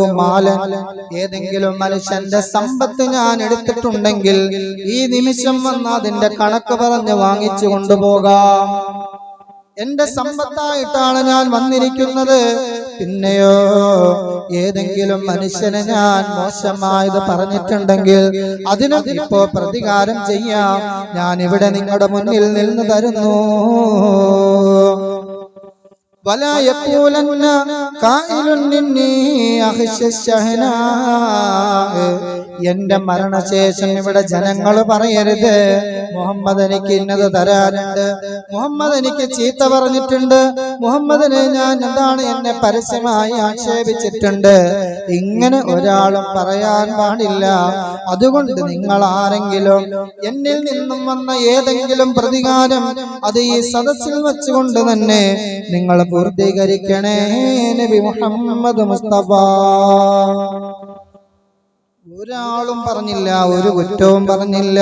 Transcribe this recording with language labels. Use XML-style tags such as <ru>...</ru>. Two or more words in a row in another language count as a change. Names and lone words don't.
<ml>മാലൻ ഏതെങ്കിലും മനുഷ്യന്റെ സമ്പത്ത് ഞാൻ എടുത്തിട്ടുണ്ടെങ്കിൽ ഈ നിമിഷം വന്ന് അതിന്റെ കണക്ക് പറഞ്ഞ് വാങ്ങിച്ചു കൊണ്ടുപോകാം എന്റെ സമ്പത്തായിട്ടാണ് ഞാൻ വന്നിരിക്കുന്നത് പിന്നെയോ ഏതെങ്കിലും മനുഷ്യനെ ഞാൻ മോശമായത് പറഞ്ഞിട്ടുണ്ടെങ്കിൽ അതിനും ഇപ്പോ പ്രതികാരം ചെയ്യാം ഞാൻ ഇവിടെ നിങ്ങളുടെ മുന്നിൽ നിന്ന് തരുന്നു</ml> <ar>ولا يقولن قائل إني أخشى الشهناء</ar> <ml>എന്റെ മരണശേഷം ഇവിടെ ജനങ്ങൾ പറയരുത് മുഹമ്മദ് എനിക്ക് ഇന്നത് തരാനുണ്ട് മുഹമ്മദ് എനിക്ക് ചീത്ത പറഞ്ഞിട്ടുണ്ട് മുഹമ്മദിനെ ഞാൻ എന്താണ് എന്നെ പരസ്യമായി ആക്ഷേപിച്ചിട്ടുണ്ട് ഇങ്ങനെ ഒരാളും പറയാൻ പാടില്ല അതുകൊണ്ട് നിങ്ങൾ ആരെങ്കിലും എന്നിൽ നിന്നും വന്ന ഏതെങ്കിലും പ്രതികാരം അത് ഈ സദസ്സിൽ വെച്ചുകൊണ്ട് തന്നെ നിങ്ങൾ പൂർത്തീകരിക്കണേ നബി മുഹമ്മദ് മുസ്തഫ ഒരാളും പറഞ്ഞില്ല, ഒരു കുറ്റവും പറഞ്ഞില്ല.</ml>